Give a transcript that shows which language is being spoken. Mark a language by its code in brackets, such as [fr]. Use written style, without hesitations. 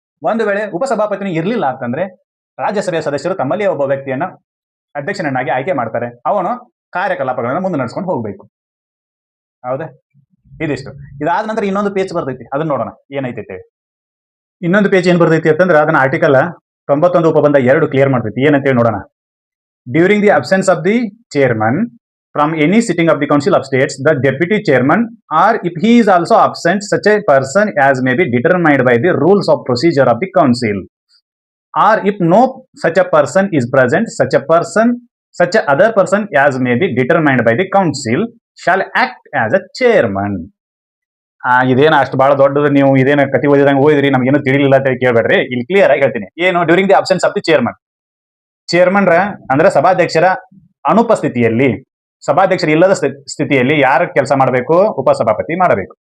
[kn] ಒಂದು ವೇಳೆ ಉಪಸಭಾಪತಿನೂ ಇರ್ಲಿಲ್ಲ ಅಂತಂದ್ರೆ ರಾಜ್ಯಸಭೆಯ ಸದಸ್ಯರು ತಮ್ಮಲ್ಲಿಯೇ ಒಬ್ಬ ವ್ಯಕ್ತಿಯನ್ನ ಅಧ್ಯಕ್ಷನನ್ನಾಗಿ ಆಯ್ಕೆ ಮಾಡ್ತಾರೆ. ಅವನು ಕಾರ್ಯಕಲಾಪಗಳನ್ನು ಮುಂದೆ ನಡೆಸ್ಕೊಂಡು ಹೋಗ್ಬೇಕು. ಹೌದಾ, ಇದಿಷ್ಟು. ಇದಾದ ನಂತರ ಇನ್ನೊಂದು ಪೇಜ್ ಬರ್ತೈತಿ, ಅದನ್ನ ನೋಡೋಣ ಏನೈತೈತೆ. ಇನ್ನೊಂದು ಪೇಜ್ ಏನ್ ಬರ್ತೈತಿ ಅಂತಂದ್ರೆ, ಅದನ್ನ ಆರ್ಟಿಕಲ್ 91 ಉಪಬಂಧ 2 ಕ್ಲಿಯರ್ ಮಾಡ್ತೈತಿ. ಏನಂತೇಳಿ ನೋಡೋಣ. [en] During the absence of the chairman from any sitting of the Council of States, the deputy chairman, or if he is also absent, such a person as may be determined by the rules of procedure of the Council, or if no such a person is present, such a other person as may be determined by the Council shall act as a chairman. [kn] ಇದೇನು ಅಷ್ಟು ಬಹಳ ದೊಡ್ಡದು, ನೀವು ಇದೇನು ಕತಿ ಓದಿದಂಗೆ ಓದಿದ್ರಿ, ನಮ್ಗೇನು ತಿಳಿಲಿಲ್ಲ ಅಂತ ಕೇಳಬೇಡ್ರಿ. ಇಲ್ಲಿ ಕ್ಲಿಯರ್ ಆಗಿ ಹೇಳ್ತೀನಿ. ಏನು [en] during the absence of the ಚೇರ್ಮನ್ರ [kn] ಅಂದ್ರೆ ಸಭಾಧ್ಯಕ್ಷರ ಅನುಪಸ್ಥಿತಿಯಲ್ಲಿ, ಸಭಾಧ್ಯಕ್ಷರು ಇಲ್ಲದ ಸ್ಥಿತಿಯಲ್ಲಿ ಯಾರು ಕೆಲಸ ಮಾಡಬೇಕು, ಉಪಸಭಾಪತಿ ಮಾಡಬೇಕು.